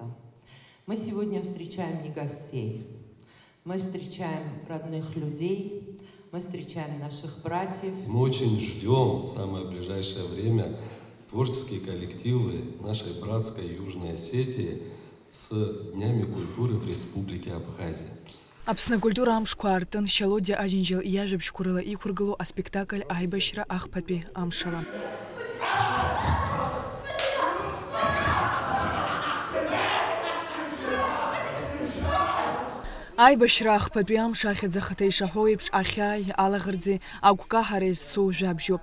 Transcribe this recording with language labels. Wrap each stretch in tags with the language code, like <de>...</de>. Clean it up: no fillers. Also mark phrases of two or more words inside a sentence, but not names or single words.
<ru>Мы сегодня встречаем не гостей, мы встречаем родных людей, мы встречаем наших братьев. Мы очень ждем в самое ближайшее время творческие коллективы нашей братской Южной Осетии с Днями культуры в Республике Абхазия.</ru> <ab>Аԥсны культура амшқәа аартын Шьалодиа Ажьынџьал иажәабжьқәа рыла иқәыргылоу аспектакль аибашьра ахԥатәи амшала. Аибашьра ахԥатәи амш ахьӡ-ахаҭа ишаҳәо еиԥш ахьааи, алаӷырӡи, агәкаҳареи зцу жәабжьуп.</ab>